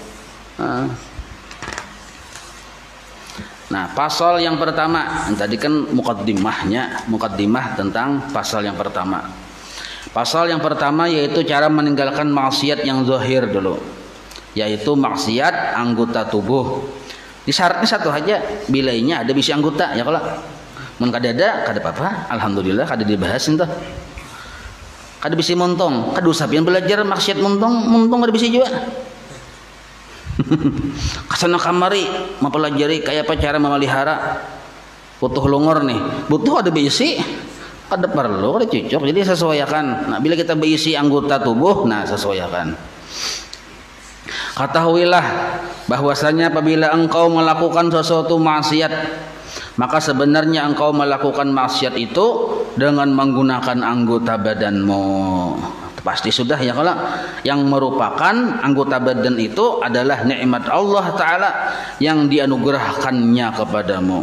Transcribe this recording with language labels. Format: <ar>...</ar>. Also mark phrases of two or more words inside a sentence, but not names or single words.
<id>Nah, pasal yang pertama tadi kan mukaddimah tentang pasal yang pertama. Pasal yang pertama yaitu cara meninggalkan maksiat yang zahir dulu, yaitu maksiat anggota tubuh. Di syaratnya satu aja,</id> <bjn>bilainya ada bisi anggota ya kalau mun kada ada kada apa-apa, alhamdulillah kada dibahas itu. Kada bisi montong, kada usah pian belajar maksiat montong kada bisi juga. Kasana kamari mempelajari kayak apa cara memelihara butuh longor nih, butuh ada bisi, kada perlu kada cocok, jadi sesuaikan. Nah bila kita berisi anggota tubuh, nah sesuaikan.</bjn> <id>Ketahuilah bahwasanya apabila engkau melakukan sesuatu maksiat, maka sebenarnya engkau melakukan maksiat itu dengan menggunakan anggota badanmu. Pasti sudah ya kalau yang merupakan anggota badan itu adalah nikmat Allah Ta'ala yang dianugerahkannya kepadamu.</id>